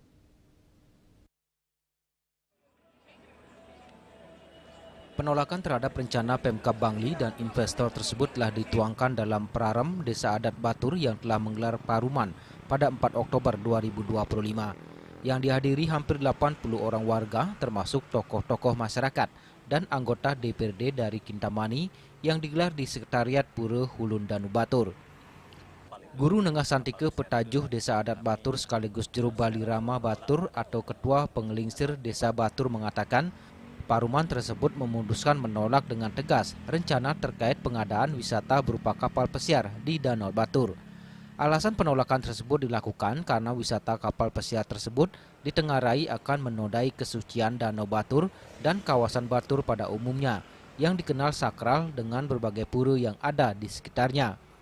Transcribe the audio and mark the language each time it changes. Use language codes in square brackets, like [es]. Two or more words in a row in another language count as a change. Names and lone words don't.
[id] Penolakan terhadap rencana Pemkab Bangli dan investor tersebut telah dituangkan dalam Prarem Desa Adat Batur yang telah menggelar paruman pada 4 Oktober 2025. yang dihadiri hampir 80 orang warga termasuk tokoh-tokoh masyarakat dan anggota DPRD dari Kintamani yang digelar di Sekretariat Pura Hulun Danu Batur. Guru Nengah Santike Petajuh Desa Adat Batur sekaligus Juru Bali Rama Batur atau Ketua Pengelingsir Desa Batur mengatakan Paruman tersebut memutuskan menolak dengan tegas rencana terkait pengadaan wisata berupa kapal pesiar di Danau Batur. Alasan penolakan tersebut dilakukan karena wisata kapal pesiar tersebut ditengarai akan menodai kesucian Danau Batur dan kawasan Batur pada umumnya yang dikenal sakral dengan berbagai pura yang ada di sekitarnya.